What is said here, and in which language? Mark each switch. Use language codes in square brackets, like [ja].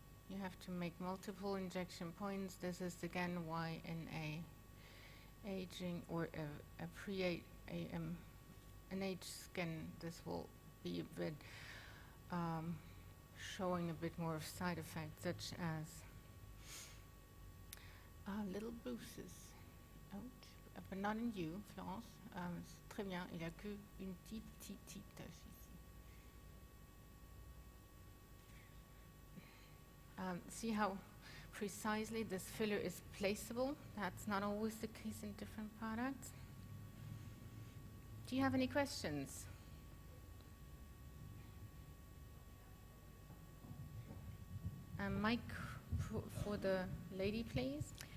[en] You have to make multiple injection points. This is again why in a aging or an aged skin, this will be a bit showing a bit more of side effects, such as little bruises. Ouch. But not in you, Florence. [fr] C'est très bien. Il n'y a qu'une petite tache ici. [en] See how precisely this filler is placeable? That's not always the case in different products. Do you have any questions? Mike, for the lady, please.